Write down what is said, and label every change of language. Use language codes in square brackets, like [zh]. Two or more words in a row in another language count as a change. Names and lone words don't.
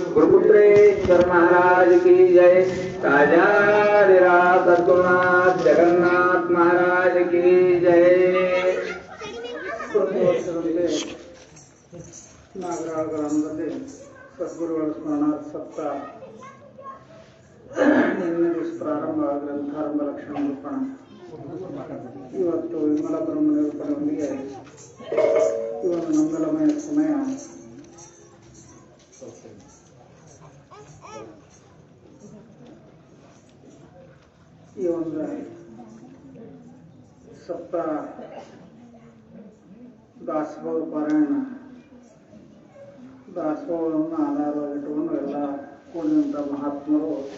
[hi] गुरुपुत्रेश्वर महाराज की जय। राजाधिराज सद्गुरुनाथ जगन्नाथ महाराज की जय। [kn] ನಾಗರಾಳ ಗ್ರಾಮದಲ್ಲಿ ಸದ್ಗುರುಗಳ ಸ್ಮರಣಾರ್ಥ ನಿನ್ನೆ ದಿವಸ ಪ್ರಾರಂಭ ಗ್ರಂಥಾರಂಭ ಲಕ್ಷಣ ನಿರೂಪಣ. ಇವತ್ತು ವಿಮಲ ಬ್ರಹ್ಮ ನಿರೂಪಣೆಯೊಂದಿಗೆ ಈ ಒಂದು ಮಂಗಲಮಯ ಸಮಯ ಈ ಒಂದು ಸಪ್ತ ದಾಸೋಹ ಪಾರಾಯಣ ದಾಸೋಹವನ್ನು ಆಧಾರವಾಗಿಟ್ಟುಕೊಂಡು ಎಲ್ಲ ಕೂಡಿದಂಥ ಮಹಾತ್ಮರು